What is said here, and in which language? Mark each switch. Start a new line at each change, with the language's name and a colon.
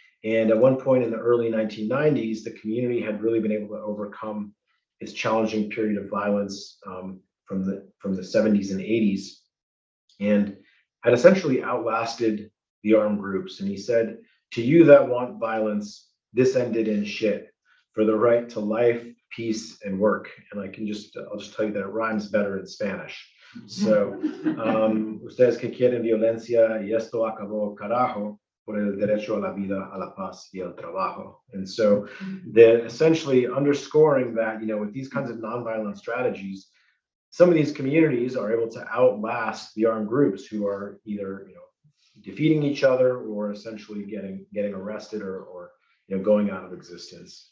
English: And at one point in the early 1990s, the community had really been able to overcome its challenging period of violence from the 70s and 80s, and had essentially outlasted the armed groups. And he said, "To you that want violence, this ended in shit. For the right to life, peace, and work." And I'll just tell you that it rhymes better in Spanish.
Spanish: So, ustedes que quieren violencia, y esto acabó, carajo, por el derecho a la vida, a la paz, y el trabajo.
English: And so they're essentially underscoring that, with these kinds of nonviolent strategies, some of these communities are able to outlast the armed groups who are either, defeating each other or essentially getting arrested or going out of existence.